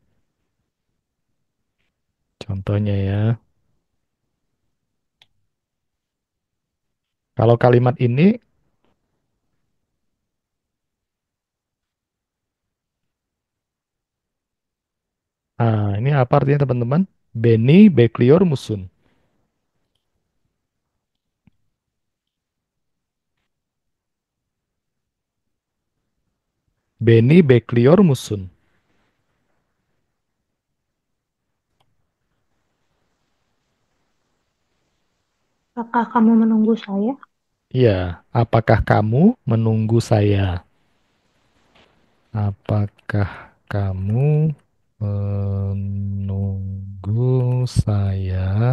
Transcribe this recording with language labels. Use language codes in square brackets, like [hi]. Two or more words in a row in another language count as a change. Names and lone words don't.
[id] Contohnya ya, kalau kalimat ini, ini apa artinya teman-teman? [tr] Beni bekliyor musun. Beni bekliyor musun. [id] Apakah kamu menunggu saya? Ya, apakah kamu menunggu saya? Apakah kamu menunggu saya?